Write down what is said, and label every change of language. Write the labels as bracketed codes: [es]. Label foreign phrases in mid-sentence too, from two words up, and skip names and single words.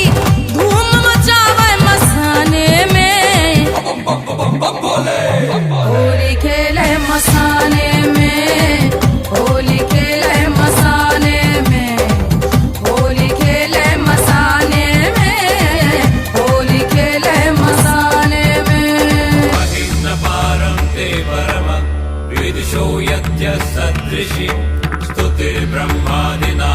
[bho] धूम मचावे मसाने में, होली खेले मसाने में, होली खेले मसाने में, होली खेले मसाने में, होली खेले मसाने में। [sa] महिम्न पारं ते परम विदुषो यद्य सदृशि स्तुतिर्ब्रह्मादि